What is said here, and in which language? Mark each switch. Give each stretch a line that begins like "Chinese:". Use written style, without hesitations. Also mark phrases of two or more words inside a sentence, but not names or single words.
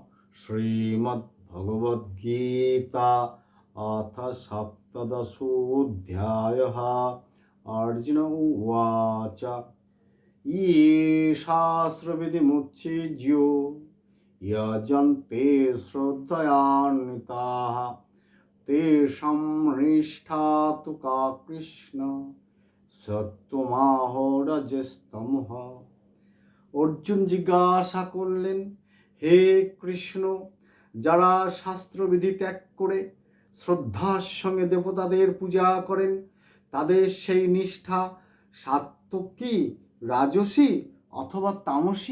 Sanskrit: শ্রীমদ্ভগবদ্গীতা অথ সপ্তদশোऽধ্যায়ः। अर्जुन उवाच ये शास्त्रविधिमुच्चिर्य यजन्ते श्रद्धयान्विताः तेषां निष्ठा तु का कृष्ण সত্যমাহো রজস্তমঃ।
Bangla: অর্জুন জিজ্ঞাসা করলেন, হে কৃষ্ণ, যারা শাস্ত্রবিধি ত্যাগ করে শ্রদ্ধার সঙ্গে দেবতাদের পূজা করেন তাদের সেই নিষ্ঠা সাত্ত্বিক কি, রাজসী অথবা তামসী?